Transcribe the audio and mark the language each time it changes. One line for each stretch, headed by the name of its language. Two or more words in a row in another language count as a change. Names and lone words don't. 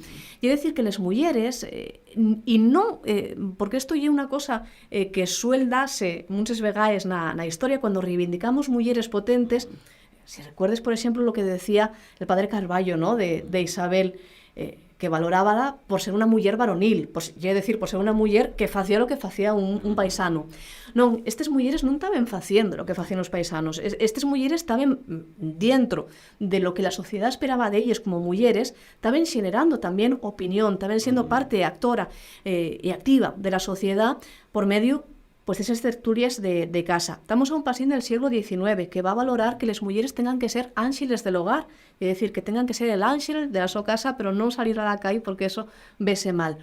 Spanish: Y decir que las mujeres, y no, porque esto es una cosa que suele darse muchas veces na historia cuando reivindicamos mujeres potentes. Si recuerdes, por ejemplo, lo que decía el padre Carballo, ¿no?, de Isabel, que valorábala por ser una mujer varonil, pues, es decir, por ser una mujer que hacía lo que hacía un paisano.
Galician: Non, estas mulleres non estaban facendo lo que facían os paisanos. Estas mulleres
Spanish: estaban dentro de lo que la sociedad esperaba de ellas como mulleres, estaban generando también opinión, estaban siendo parte actora y activa de la sociedad por medio pues esas tertulias de casa. Estamos a un pasín del siglo XIX que va a valorar que las mujeres tengan que ser ángeles del hogar, es decir, que tengan que ser el ángel de la su casa, pero no salir a la calle porque eso vese mal.